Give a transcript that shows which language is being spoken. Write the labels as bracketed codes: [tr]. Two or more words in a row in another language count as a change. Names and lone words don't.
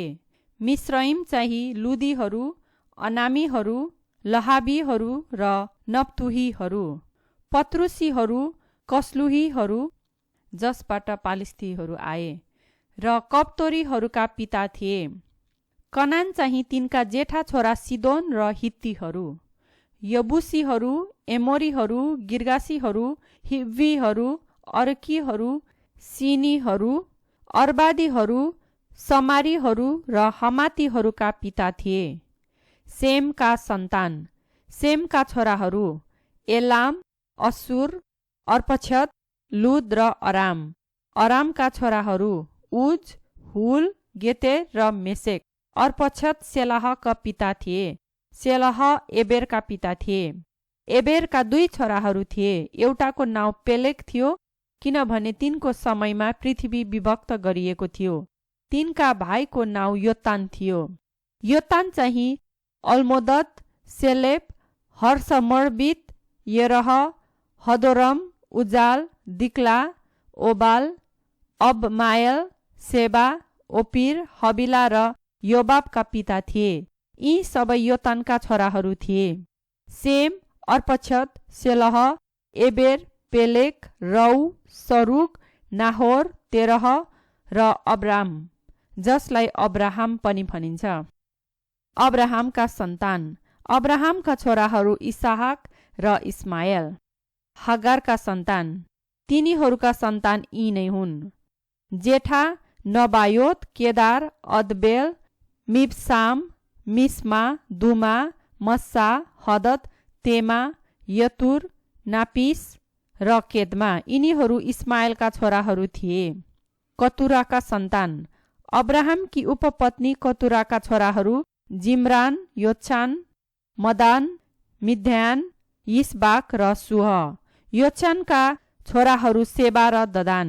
[ne] मिस्रइम चाहिँ लुदीहरू, अनामीहरू, लहाबीहरू र नप्तुहीहरू। पत्रुसीहरू, कसलुहीहरू, जसबाट पालिस्तीहरू आए, र कप्तोरीहरूका पिता थिए। कनान चाहिँ तिनका जेठा छोरा सिदोन र हित्तीहरू, यबुसीहरू, एमोरीहरू, गिर्गासीहरू, हिब्बीहरू, अर्कीहरू, सिनीहरू, अर्बादीहरू, समारीहरू र हमातीहरूका पिता थिए। सेमका सन्तान। सेमका छोराहरू एलाम, असुर, अर्पक्षद, लुद र अराम। अरामका छोराहरू उज, हुल, गेतेर र मेसेक। अर्पक्षद सेलाहका पिता थिए। सेलह एबेरका पिता थिए। एबेरका दुई छोराहरू थिए। एउटाको नाउँ पेलेग थियो, किनभने तिनको समयमा पृथ्वी विभक्त गरिएको थियो। तिनका भाइको नाउँ योतान थियो। योतान चाहिँ अल्मोदत, सेलेप, हर्षमर्बित, येरह, हदोरम, उजाल, दिक्ला, ओबाल, अबमायल, सेबा, ओपिर, हबिला र योबाबका पिता थिए। यी सबै योतानका छोराहरू थिए। सेम, अर्पक्षद, सेलह, एबेर, पेलेग, रौ, सरुग, नाहोर, तेरह र अब्राम, जसलाई अब्राहम पनि भनिन्छ। अब्राहमका सन्तान। अब्राहमका छोराहरू इसहाक र इस्माएल। हगारका सन्तान। तिनीहरूका सन्तान यी नै हुन्: जेठा, नबायोत, केदार, अदबेल, मिबसाम, मिस्मा, दुमा, मस्सा, हदत, तेमा, यतुर, नापिस र केदमा। यिनीहरू इस्माएलका छोराहरू थिए। कतुराका सन्तान। अब्राहमकी उपपत्नी कतुराका छोराहरू जिम्रान, योत्सान, मदान, मिद्यान, यिसबाक र सुह। योत्सानका छोराहरू सेबा र ददान।